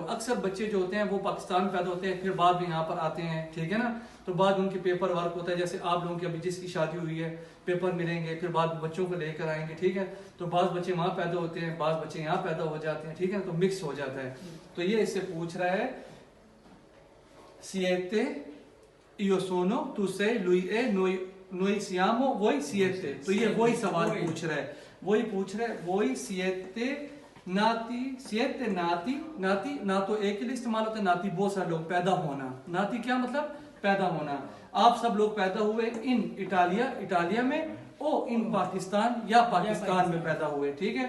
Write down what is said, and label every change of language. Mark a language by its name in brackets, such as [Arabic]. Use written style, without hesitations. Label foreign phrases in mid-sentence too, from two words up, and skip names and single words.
[Hindi] अक्सर बच्चे जो होते हैं वो पाकिस्तान में पैदा होते हैं, फिर बाद में यहाँ पर आते हैं, ठीक है ना। तो बाद उनके [English] paper work [Hindi] होता है, जैसे आप लोगों की अभी जिसकी शादी हुई है पेपर मिलेंगे, फिर बाद में बच्चों को लेकर आएंगे, ठीक है। तो बाज़ बच्चे वहाँ पैदा होते हैं, बाज़ बच्चे यहाँ पैदा हो जाते हैं, ठीक है, तो मिक्स हो जाता है। तो ये इससे पूछ रहा है [Italian] siete io sono tu sei lui è noi siamo voi siete। [Hindi] तो ये वही सवाल पूछ रहा है, वही पूछ रहा है, वही [Italian] siete nati, siete nati, [Hindi] नाती ना तो एक के लिए इस्तेमाल होता है, नाती बहुत सारे लोग, पैदा होना, नाती क्या मतलब पैदा होना। आप सब लोग पैदा हुए [Italian] in Italia, [Hindi] इटालिया में, [Italian] o in Pakistan [Hindi] या पाकिस्तान में पैदा हुए, ठीक है।